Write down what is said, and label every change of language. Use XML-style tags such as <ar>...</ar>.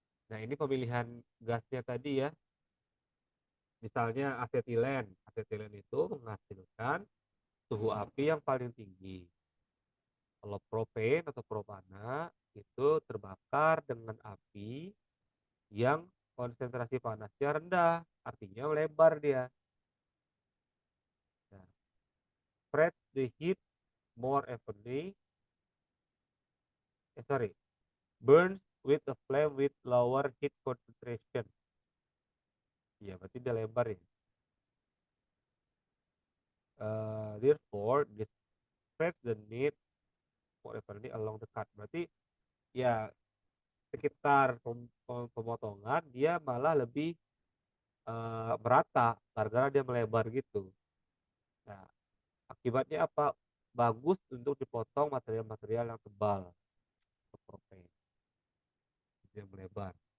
<id>Nah, ini pemilihan gasnya tadi ya. Misalnya asetilen itu menghasilkan suhu api yang paling tinggi. Kalau propen atau propana itu terbakar dengan api yang konsentrasi panasnya rendah, artinya lebar dia.</id> <en>Nah, spread the heat more evenly. Burns with a flame with lower heat concentration.</en> <id>Iya, berarti dia lebar ya.</id> <en>Therefore, this spread the heat more evenly along the cut.</en> <id>Berarti ya sekitar pemotongan dia malah lebih merata gara-gara dia melebar gitu. Nah, akibatnya apa? Bagus untuk dipotong material-material yang tebal, protein. dia melebar.</id>